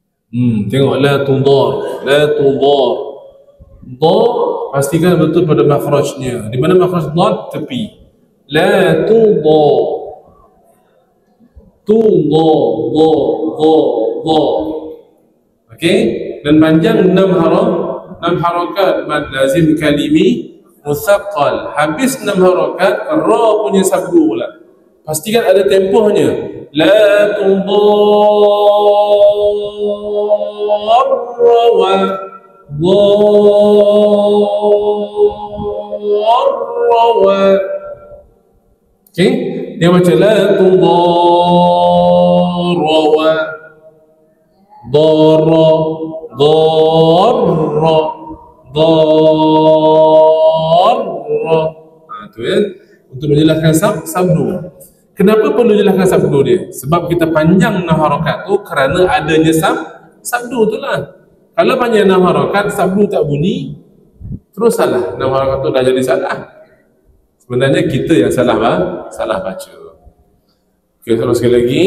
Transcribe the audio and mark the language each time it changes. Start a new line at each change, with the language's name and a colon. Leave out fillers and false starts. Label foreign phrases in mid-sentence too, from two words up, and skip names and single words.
Malay: Tengok
Arabic: la tudar, la tudar.
Malay: Dha pastikan betul pada makhrajnya. Di mana makhraj dad? Tepi.
Arabic: La tudar. Tudar, dha, dha, dha.
Malay: Okey? Dan panjang 6 harakat
Arabic: mad lazim kalimi musaqqal.
Malay: Habis 6 harakat ra punya sabdu pula. Pastikan ada tempohnya.
Arabic: La tudar wa dharra.
Malay: Okey, dia macam
Arabic: la tudar wa dharra dharra dharra.
Malay: Tu ya, untuk menjelaskan sabdu. Kenapa perlu jelaskan sabdu dia? Sebab kita panjang 6 harakat tu kerana adanya sabdu tu lah. Kalau panjang 6 harakat, sabdu tak bunyi, terus salah. 6 harakat tu dah jadi salah. Sebenarnya kita yang salah baca. Okey, terus sekali lagi.